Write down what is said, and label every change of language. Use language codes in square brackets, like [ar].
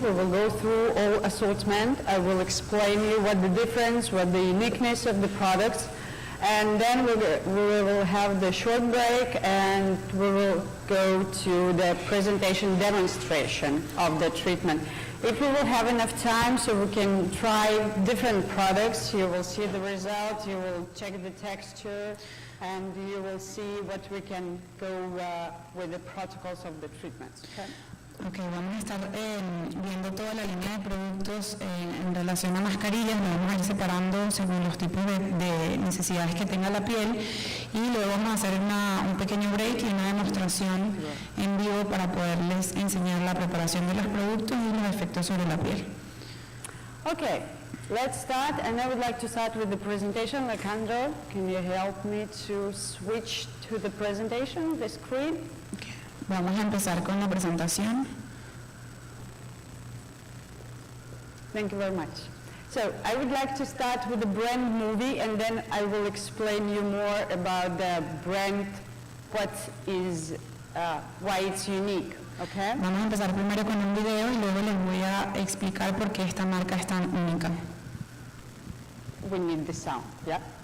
[en] We will go through all assortment. I will explain you what the difference, what the uniqueness of the products, and then we will have the short break and we will go to the presentation demonstration of the treatment. If we will have enough time so we can try different products, you will see the results, you will check the texture, and you will see what we can go with the protocols of the treatments. Okay? [es] Ok, vamos a estar viendo toda la línea de productos en relación a mascarillas, lo vamos a ir separando según los tipos de necesidades que tenga la piel y luego vamos a hacer un pequeño break y una demostración en vivo para poderles enseñar la preparación de los productos y los efectos sobre la piel. [en] Okay, let's start, and I would like to start with the presentation. Alejandro, can you help me to switch to the presentation, the screen? Okay. [es] Vamos a empezar con la presentación. [en] Thank you very much. So I would like to start with the brand movie, and then I will explain you more about the brand, what is, why it's unique. Okay? [es] Vamos a empezar primero con un video y luego les voy a explicar por qué esta marca es tan única. [en] We need the sound, yeah?